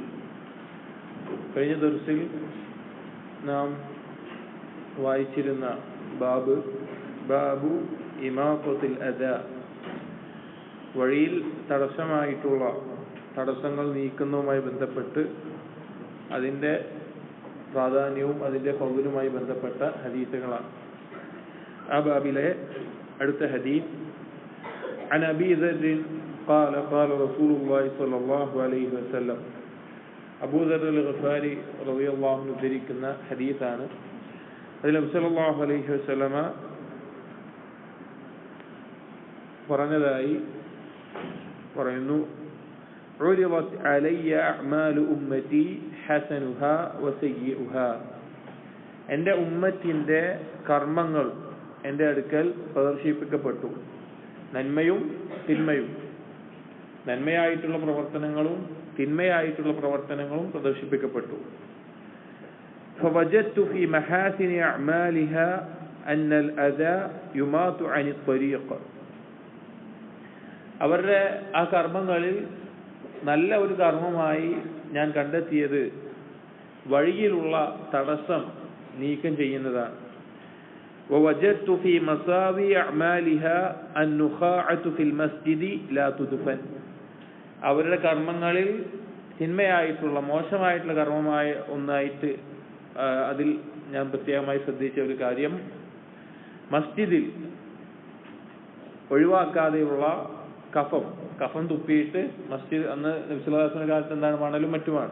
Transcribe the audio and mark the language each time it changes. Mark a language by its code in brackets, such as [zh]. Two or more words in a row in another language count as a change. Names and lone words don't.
[ml] കഴിഞ്ഞ ദർസിൽ നാം വായിച്ചിരുന്ന [ar] باب إماطة الأذى, [ml] വഴിയിൽ തടസ്സമായിട്ടുള്ള തടസ്സങ്ങൾ നീക്കുന്നതുമായി ബന്ധപ്പെട്ട് അതിൻ്റെ പ്രാധാന്യവും അതിൻ്റെ ഫൗലുമായി ബന്ധപ്പെട്ട ഹദീസുകളാണ്. ആ ബാബിലെ അടുത്ത ഹദീസ് [ar] عن أبي ذر قال قال رسول الله صلى الله عليه وسلم. [ml] അബൂ ദർ അൽ ഗഫാരി [ar] رضي الله عنه [ml] ഉദ്ധരിക്കുന്ന ഹദീസാണ്. അതിൽ നബി [ar] صلى الله عليه وسلم [ml] പറഞ്ഞതായി പറയുന്നു, [ar] عرضت علي أعمال أمتي حسنها وسيئها. [ml] എൻ്റെ ഉമ്മത്തിൻ്റെ കർമ്മങ്ങൾ എൻ്റെ അടുക്കൽ പ്രദർശിപ്പിക്കപ്പെട്ടു, നന്മയും തിന്മയും, നന്മയായിട്ടുള്ള പ്രവർത്തനങ്ങളും തിന്മയായിട്ടുള്ള പ്രവർത്തനങ്ങളും പ്രദർശിപ്പിക്കപ്പെട്ടു. [ar] فوجدت في محاسن أعمالها أن الأذى يماط عن الطريق. [ml] അവരുടെ ആ കർമ്മങ്ങളിൽ നല്ല ഒരു കർമ്മമായി ഞാൻ കണ്ടെത്തിയത് വഴിയിലുള്ള തടസ്സം നീക്കം ചെയ്യുന്നതാണ്. [ar] ووجدت في مساوي أعمالها النخاعة في المسجد لا تدفن. [ml] അവരുടെ കർമ്മങ്ങളിൽ തിന്മയായിട്ടുള്ള മോശമായിട്ടുള്ള കർമ്മമായ ഒന്നായിട്ട് അതിൽ ഞാൻ പ്രത്യേകമായി ശ്രദ്ധിച്ച ഒരു കാര്യം, മസ്ജിദിൽ ഒഴിവാക്കാതെയുള്ള കഫം തുപ്പിയിട്ട് മസ്ജിദ്, അന്ന് നബി [ar] صلى الله عليه وسلم [ml] കാലത്ത് എന്താണ്, മണലും മറ്റുമാണ്.